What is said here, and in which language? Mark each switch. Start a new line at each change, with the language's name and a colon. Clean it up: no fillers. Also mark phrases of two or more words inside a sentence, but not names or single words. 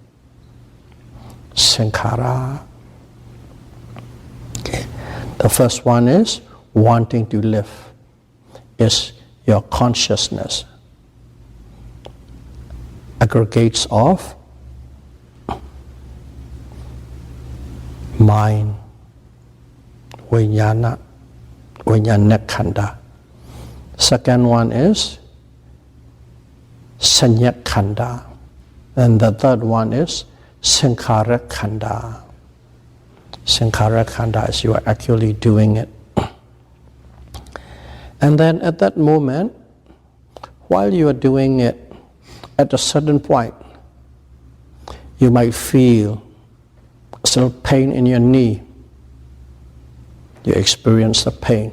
Pali: Sankhara. Okay.
English: The first one is wanting to live, is your consciousness. Aggregates of mind,
Pali: vijnana, vijnana khanda.
English: Second one is
Pali: sanya khanda.
English: And the third one is
Pali: sankhara khanda. Sankhara khanda
English: is you are actually doing it. And then at that moment, while you are doing it, at a certain point, you might feel still pain in your knee. You experience the pain.